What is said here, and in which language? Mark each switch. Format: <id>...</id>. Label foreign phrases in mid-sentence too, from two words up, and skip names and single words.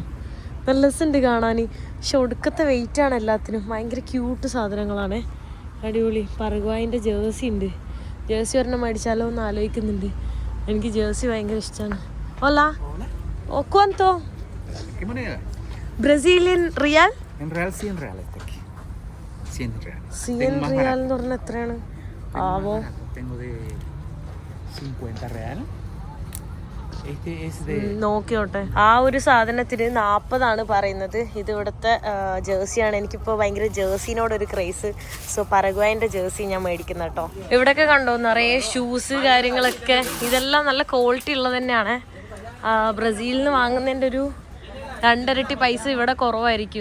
<ml>നല്ല രസമുണ്ട് കാണാൻ, പക്ഷെ ഒടുക്കത്തെ വെയിറ്റാണ് എല്ലാത്തിനും. ഭയങ്കര ക്യൂട്ട് സാധനങ്ങളാണ്, അടിപൊളി. പരഗ്വായിൻ്റെ ജേഴ്സി ഉണ്ട്, ജേഴ്സി ഒരെണ്ണം മേടിച്ചാലോ എന്ന് ആലോചിക്കുന്നുണ്ട്. എനിക്ക് ജേഴ്സി ഭയങ്കര ഇഷ്ടമാണ്.</ml> <es>Hola, o cuánto brasileño real? 100 reales aquí. 100 reales.</es> <ml>100 റിയാൽ എന്ന് പറഞ്ഞാൽ എത്രയാണ് ആവോ?</ml> <es>Tengo de 50 reales.</es> <ml>നോക്കിയോട്ടെ. ആ ഒരു സാധനത്തിന് 40 പറയുന്നത്. ഇത് ഇവിടുത്തെ ജേഴ്സിയാണ്. എനിക്കിപ്പോൾ ഭയങ്കര ജേഴ്സിനോടൊരു ക്രേസ്. സോ പരഗ്വായിൻ്റെ ജേഴ്സി ഞാൻ മേടിക്കുന്ന കേട്ടോ. ഇവിടെയൊക്കെ കണ്ടോ നിറയെ ഷൂസ് കാര്യങ്ങളൊക്കെ. ഇതെല്ലാം നല്ല ക്വാളിറ്റി ഉള്ളത് തന്നെയാണ്. ബ്രസീലിൽ നിന്ന് വാങ്ങുന്നതിൻ്റെ ഒരു 2 ഇരട്ടി പൈസ ഇവിടെ കുറവായിരിക്കും.</ml>